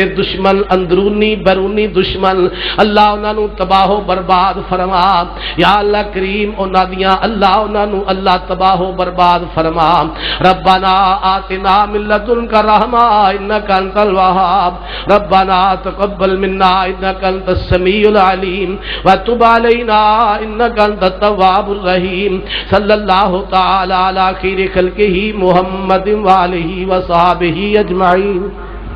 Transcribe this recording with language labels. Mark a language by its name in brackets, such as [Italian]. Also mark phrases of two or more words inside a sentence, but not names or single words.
[Punjabi] دشمن اندرونی بیرونی دشمن اللہ انہاں نو تباہ و برباد فرما یا اللہ کریم انہاں دیاں اللہ انہاں نو اللہ تباہ و برباد فرما [Arabic] ربنا آتنا من لدنک رحمہ انک انت الوہاب ربنا تقبل منا انک انت السمیع العلیم وتب علینا انک انت التواب الرحیم صلی اللہ تعالی علی خیر خلقہ محمد وآلہ وصحبہ اجمعین.